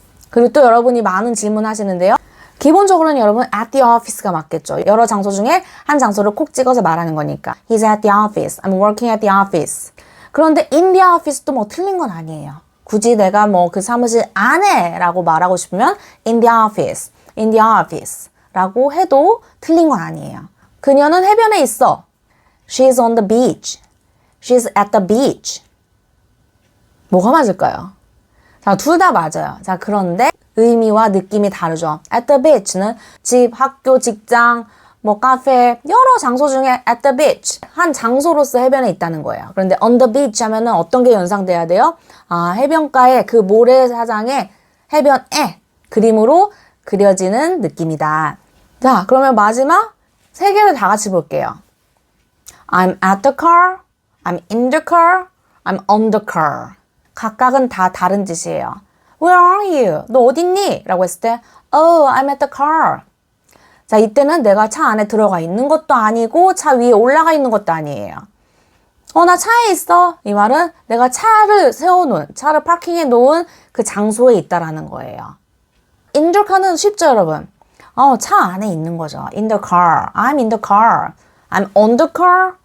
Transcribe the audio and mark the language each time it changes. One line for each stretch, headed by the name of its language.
Korean: 그리고 또 여러분이 많은 질문 하시는데요. 기본적으로는 여러분
English: at the office
Korean: 가 맞겠죠. 여러 장소 중에 한 장소를 콕 찍어서 말하는 거니까.
English: He's at the office. I'm working at the office.
Korean: 그런데 in the office도 뭐 틀린 건 아니에요. 굳이 내가 뭐 그 사무실 안에라고 말하고 싶으면
English: in the office, in the office
Korean: 라고 해도 틀린 건 아니에요. 그녀는 해변에 있어.
English: She's on the beach. She's at the beach.
Korean: 뭐가 맞을까요? 자, 둘 다 맞아요. 자, 그런데 의미와 느낌이 다르죠.
English: At the beach
Korean: 는 집, 학교, 직장, 뭐 카페, 여러 장소 중에
English: at the beach.
Korean: 한 장소로서 해변에 있다는 거예요. 그런데
English: on the beach
Korean: 하면은 어떤 게 연상돼야 돼요? 해변가에 그 모래사장에 해변에 그림으로 그려지는 느낌이다. 자, 그러면 마지막 세 개를 다 같이 볼게요.
English: I'm at the car, I'm in the car, I'm on the car.
Korean: 각각은 다 다른 뜻이에요.
English: Where are you?
Korean: 너 어딨니? 라고 했을 때
English: Oh, I'm at the car.
Korean: 자, 이때는 내가 차 안에 들어가 있는 것도 아니고 차 위에 올라가 있는 것도 아니에요. 나 차에 있어. 이 말은 내가 차를 세워놓은, 차를 파킹해 놓은 그 장소에 있다라는 거예요.
English: In the car
Korean: 는 쉽죠, 여러분? 차 안에 있는 거죠.
English: In the car. I'm in the car. I'm on the car.